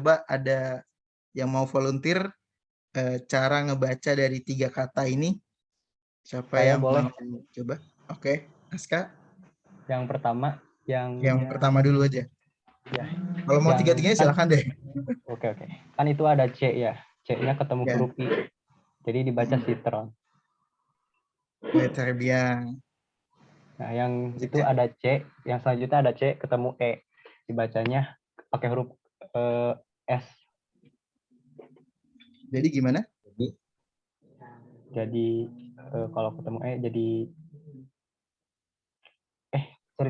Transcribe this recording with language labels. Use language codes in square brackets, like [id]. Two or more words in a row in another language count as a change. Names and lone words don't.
[id] Coba ada yang mau volunteer cara ngebaca dari 3 kata ini. Siapa Saya yang boleh. mau coba? Oke, Aska. Yang pertama, Yang pertama dulu aja. ya, Kalau mau yang tiga-tiganya kan- silakan deh. Oke. Kan itu ada C ya. C-nya ketemu Ya. huruf I. Jadi dibaca citron. [fr] Better bien. [id] Nah, yang Lanjut itu ya. ada C, yang selanjutnya ada C ketemu E. Dibacanya pakai huruf S. Jadi gimana? Jadi kalau ketemu E jadi sorry.